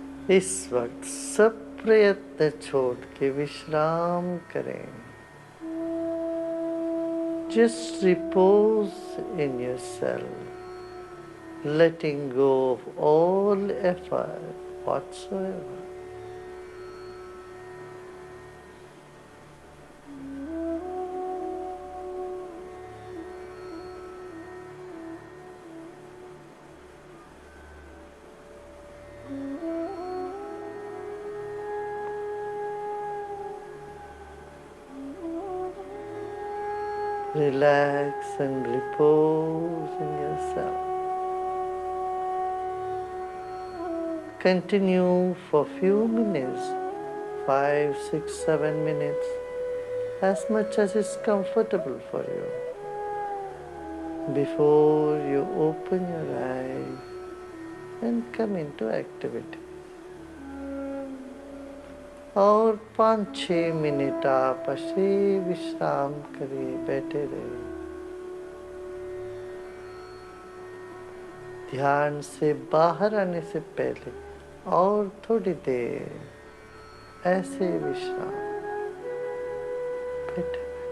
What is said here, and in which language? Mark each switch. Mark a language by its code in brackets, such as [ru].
[hi] इस वक्त सब प्रयत्न छोड़ के विश्राम करें। [en] Just repose in yourself, letting go of all effort whatsoever. Relax and repose in yourself. Continue for few minutes, 5, 6, 7 minutes, as much as is comfortable for you. Before you open your eyes and come into activity. [hi] और 5-6 minute आप ऐसे विश्राम करिए, बैठे रहिए। ध्यान से बाहर आने से पहले और थोड़ी देर ऐसे विश्राम बैठे।